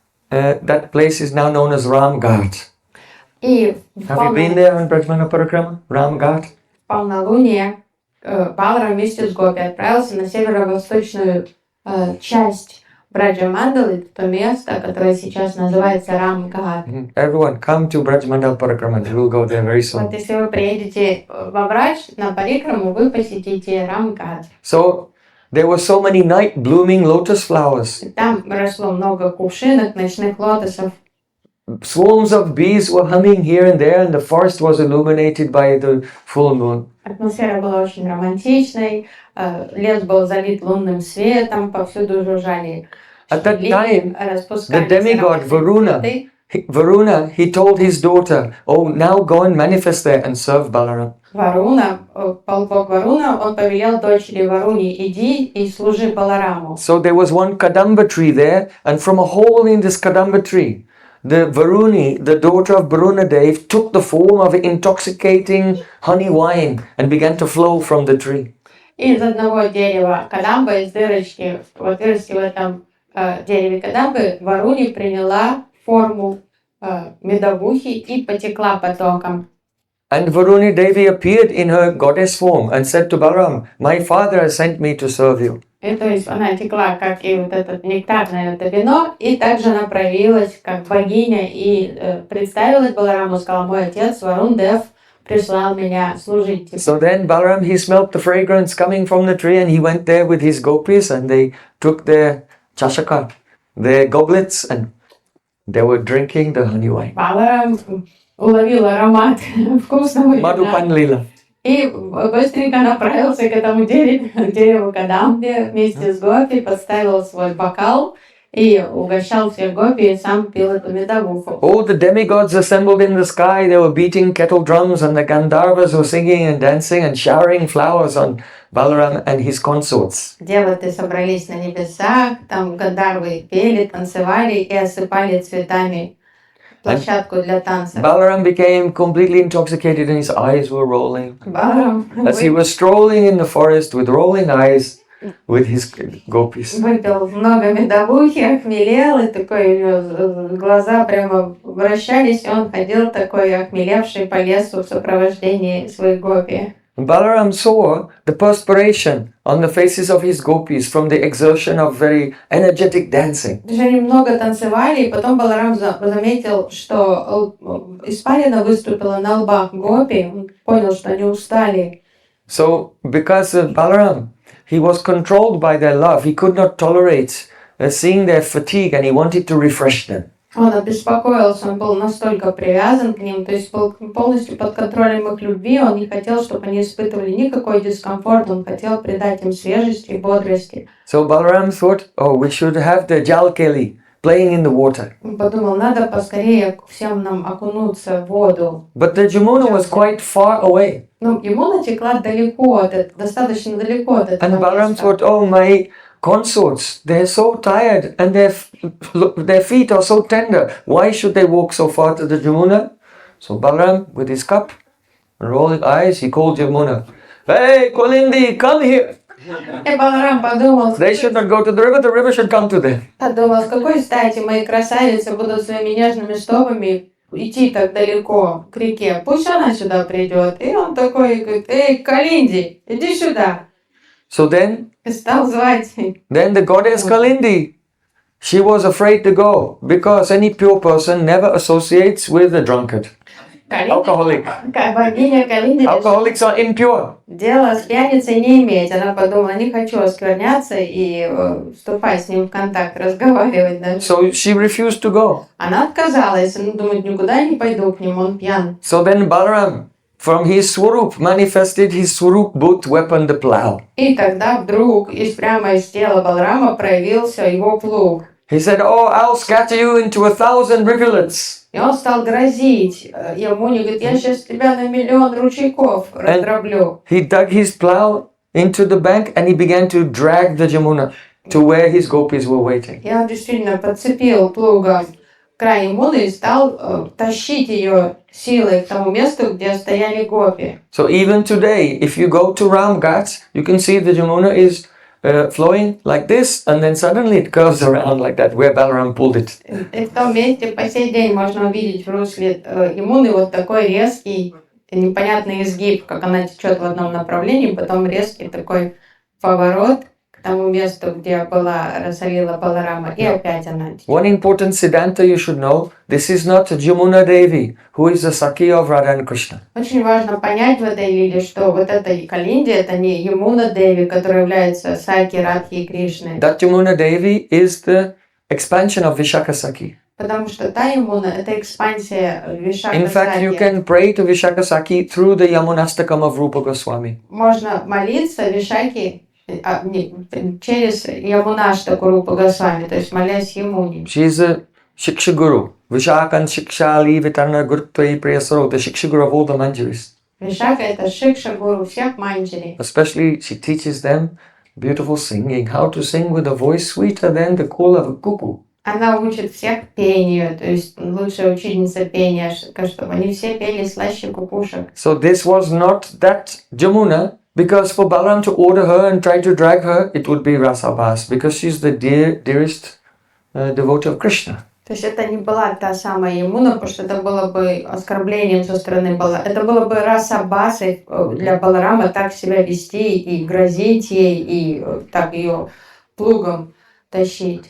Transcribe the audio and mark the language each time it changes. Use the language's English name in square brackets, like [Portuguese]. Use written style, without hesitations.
[English] That place is now known as Ram Ghat. Have you been there on Brajmana Parikrama? Ram Ghat? [Russian] В полнолуние Баларам вместе с гопи отправился на северо-восточную часть Браджа-мандалы, то место, которое сейчас называется Рам-Гhat. [English] Everyone, come to Brajmandal Parikrama. We'll go there very soon. [Russian] Вот если вы приедете во Врач на Парикраму, вы посетите Рам-Гhat. [English] So there were so many night blooming lotus flowers. [Russian] Там росло много кувшинок, ночных лотосов. [English] Swarms of bees were humming here and there, and the forest was illuminated by the full moon. [Russian] Атмосфера была очень романтичной, лес был залит лунным светом, повсюду жужжали [English] At that time, the [Russian] распускались [English] demigod [Russian] ароматные цветы. [English] Varuna, he told his daughter, "Oh, now go and manifest there and serve Balaram." [Russian] Варуна, полубог Варуна, он повелел дочери Варуне: иди и служи Балараму. [English] So there was one kadamba tree there, and from a hole in this kadamba tree, the Varuni, the daughter of Varunadev, took the form of intoxicating honey wine and began to flow from the tree. [Russian] из одного дерева кадамбы, из дырочки, вот вырасти в этом дереве кадамбы, Варуни приняла форму медовухи и потекла потоком. [English] And Varuni Devi appeared in her goddess form and said to Balaram, "My father has sent me to serve you." [Russian] И то есть она текла, как и вот это нектарное это вино, и также она проявилась как богиня и представилась Балараму, сказала: мой отец Варун Дев прислал меня служить тебе. [English] So then Balaram, he smelt the fragrance coming from the tree and he went there with his gopis and they took their chashaka, their goblets, and they were drinking the honey wine. [Russian] Баларам уловил аромат вкусного вина [English] Madhupan Lila. [Russian] и быстренько направился к этому дереву Кадамбе вместе с гопи, подставил свой бокал и угощал всех гопи, и сам пил эту медовуху. [English] All the demigods assembled in the sky. They were beating kettle drums and the Gandharvas were singing and dancing and showering flowers on Balaram and his consorts. [Russian] Деваты собрались на небесах, там гандарвы пели, танцевали и осыпали цветами площадку для танцев. [English] Balaram became completely intoxicated and his eyes were rolling. [Russian] Баларам [English] As he was strolling in the forest with rolling eyes with his gopis. [Russian] выпил много медовухи, охмелел, и такой у него глаза прямо вращались, и он ходил такой охмелевший по лесу в сопровождении своих гопи. [English] Balaram saw the perspiration on the faces of his gopis from the exertion of very energetic dancing. [Russian] Даже они много танцевали, и потом Баларам заметил, что испарина выступила на лбах гопи, он понял, что они устали. [English] So, because Balaram, he was controlled by their love, he could not tolerate seeing their fatigue and he wanted to refresh them. [Russian] Он обеспокоился, он был настолько привязан к ним, то есть был полностью под контролем их любви, он не хотел, чтобы они испытывали никакой дискомфорт, он хотел придать им свежести и бодрости. [English] So Balaram thought, oh, we should have the jalkeli playing in the water. [Russian] Он подумал, надо поскорее всем нам окунуться в воду. [English] But the Jamuna was quite far away. [Russian] Ну, Ямуна текла далеко, достаточно далеко от этого [English] And Balaram [Russian] места. [English] thought, oh, my consorts, they're so tired and their feet are so tender. Why should they walk so far to the Jamuna? So Balaram, with his cup and rolling eyes, he called Jamuna. Hey, Kolindi, come here. [Russian] И Баларам подумал, [English] They should not go to the river should come to them. [Russian] с какой стати мои красавицы будут своими нежными стопами идти так далеко к реке. Пусть она сюда придет. И он такой говорит: эй, Калинди, иди сюда. [English] So then [Russian] И стал звать. [English] the goddess Kalindi, she was afraid to go because any pure person never associates with a drunkard. Alcoholic. [Russian] Богиня Калинди [English] Alcoholics are impure. [Russian] дело с пьяницей не иметь. Она подумала, не хочу оскверняться и вступать с ним в контакт, разговаривать даже. [English] So she refused to go. [Russian] Она отказалась. Она думает, никуда я не пойду к нему, он пьян. [English] So then Balaram, from his swarup, manifested his swarup both weapon, the plow. [Russian] И тогда вдруг прямо из тела Баларама проявился его плуг. [English] He said, oh, I'll scatter you into 1,000 rivulets. [Russian] И он стал грозить ему, говорит, я сейчас тебя на 1,000,000 ручейков раздроблю. [English] He dug his plow into the bank and he began to drag the Jamuna to where his gopis were waiting. [Russian] И он действительно подцепил плугом край Ямуны и стал тащить ее силой к тому месту, где стояли гопи. [English] So even today, if you go to Ramghat, you can see the Jamuna is flowing like this, and then suddenly it curves around like that, where Balaram pulled it. [Russian] И в том месте по сей день можно увидеть в русле Ямуны вот такой резкий, непонятный изгиб, как она течет в одном направлении, потом резкий такой поворот к тому месту, где была Расалила Баларама, и опять она течет. [English] One important Siddhanta you should know, this is not Jamuna Devi, who is the Sakhi of Radha and Krishna. [Russian] Очень важно понять в этой лиле, что вот эта Калинди, это не Ямуна Деви, которая является Саки, Радхи и Кришной. [English] That Jamuna Devi is the expansion of Vishaka Sakhi. [Russian] Потому что та Ямуна — это экспансия Вишака [English] In fact, you [Russian] Саки. [English] can pray to Vishaka Sakhi through the Yamunastakam of Rupa Goswami. [Russian] Можно молиться Вишаки через Ямунаштаку Рупа Госвами, то есть молясь Ямуне. [English] She is a Shiksha Guru. [Sanskrit] Vishakan Shikshali Vitarna Gurutva Priyasaro, [English] the Shiksha Guru of all the Manjaris. [Russian] Вишака — это Шикша Гуру всех манджари. [English] Especially, she teaches them beautiful singing, how to sing with a voice sweeter than the call of a cuckoo. [Russian] Она учит всех пению, то есть лучшая ученица пения, чтобы они все пели слаще кукушек. [English] So this was not that Jamuna, Because for Balaram to order her and try to drag her, it would be rasabhas, because she's the dearest devotee of Krishna. [Russian] То есть это не была та самая Ямуна, потому что это было бы оскорблением со стороны Баларама. Это было бы расабасой для Баларама так себя вести и грозить ей, и так ее плугом тащить.